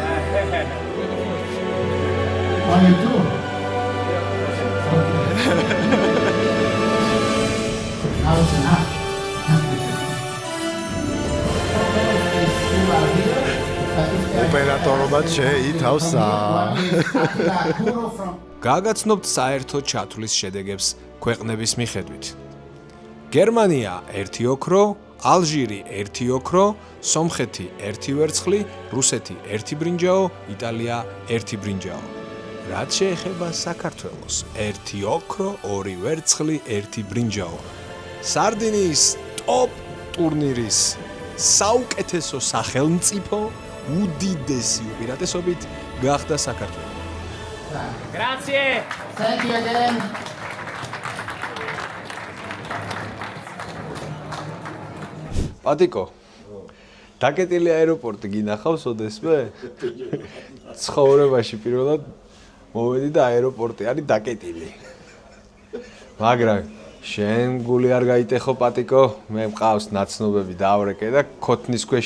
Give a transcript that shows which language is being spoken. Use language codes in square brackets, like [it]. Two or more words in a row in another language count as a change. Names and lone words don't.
[en] How you do? Now it's enough. [ka] ოპერატორობად შეითავსა. გაგაცნობთ საერთო ჩათვლის შედეგებს ქვეყნების მიხედვით. გერმანია 1 ოქრო, ალჟირი 1 ოქრო, სომხეთი 1 ვერცხლი, რუსეთი 1 ბრინჯაო, იტალია 1 ბრინჯაო. რაც შეეხება საქართველოს 1 ოქრო, 2 ვერცხლი, 1 ბრინჯაო. სარდინიის ტოპ ტურნირის საუკეთესო სახელმწიფო უდიდესი უპირატესობით გახდა საქართველო. [en] Grazie! Thank you again. [ka] პატიკო, დაკეტილი აეროპორტი გინახავს ოდესმე? ცხოვრებაში პირველად მოვედი და აეროპორტი არის დაკეტილი. მაგრამ შენ გული არ გაიტეხო პატიკო, მე მყავს ნაცნობები დავრეკე და ქოთნის ქვეშ